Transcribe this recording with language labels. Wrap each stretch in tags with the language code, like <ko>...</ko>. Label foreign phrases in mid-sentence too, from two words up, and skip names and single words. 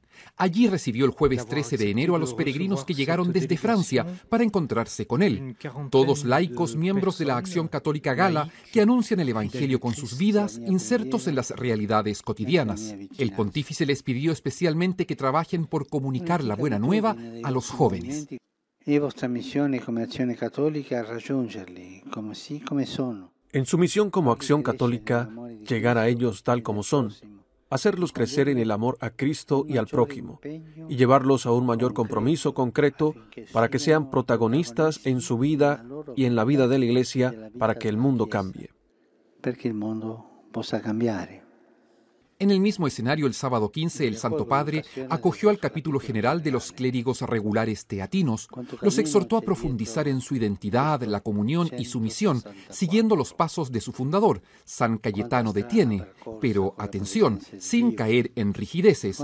<es>Allí recibió el jueves 13 de enero a los peregrinos que llegaron desde Francia para encontrarse con él. Todos laicos, miembros de la Acción Católica Gala, que anuncian el Evangelio con sus vidas, insertos en las realidades cotidianas. El pontífice les pidió especialmente que trabajen por comunicar la buena nueva a los jóvenes.</es> <it>E vostra missione come Azione Cattolica raggiungerli come sono.</it> <es>En su misión como Acción Católica, llegar a ellos tal como son, hacerlos crecer en el amor a Cristo y al prójimo, y llevarlos a un mayor compromiso concreto para que sean protagonistas en su vida y en la vida de la Iglesia para que el mundo cambie.</es> <it>Perché il mondo possa cambiare.</it> <es>En el mismo escenario, el sábado 15, el Santo Padre acogió al capítulo general de los clérigos regulares teatinos. Los exhortó a profundizar en su identidad, la comunión y su misión, siguiendo los pasos de su fundador, San Cayetano de Thiene. Pero, atención, sin caer en rigideces.</es>